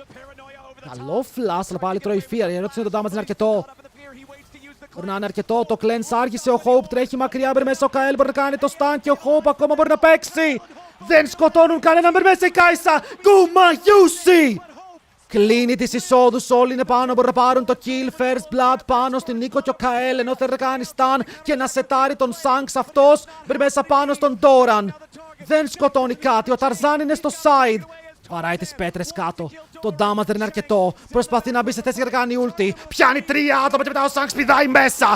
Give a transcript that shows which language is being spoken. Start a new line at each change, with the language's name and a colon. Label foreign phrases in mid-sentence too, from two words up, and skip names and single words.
Greek: Καλό flash, αλλά πάλι τρώει fear. Η ερώτηση είναι το damage είναι αρκετό. Μπορεί να είναι αρκετό. Το cleanse άργησε. Ο Hope τρέχει μακριά. Μπερ μέσα ο Kael μπορεί να κάνει το stun και ο Hope ακόμα μπορεί να παίξει. Δεν σκοτώνουν κανέναν. Μπερ μέσα η Kai'Sa. Gumayusi! Κλείνει τις εισόδους, όλοι είναι πάνω, μπορούν να πάρουν το kill,
English: first blood
Greek: πάνω στην Νίκο και ο Kael, ενώ θέλει να κάνει stun και να σετάρει τον Shanks αυτός, μπαίνει μέσα πάνω στον Doran. Δεν σκοτώνει κάτι, ο Tarzan είναι στο side. Βαράει τις πέτρες κάτω. Το damage δεν είναι αρκετό. Προσπαθεί να μπει σε θέση για να κάνει ulti. Πιάνει 3 άτομα και μετά ο Shanks πηδάει μέσα.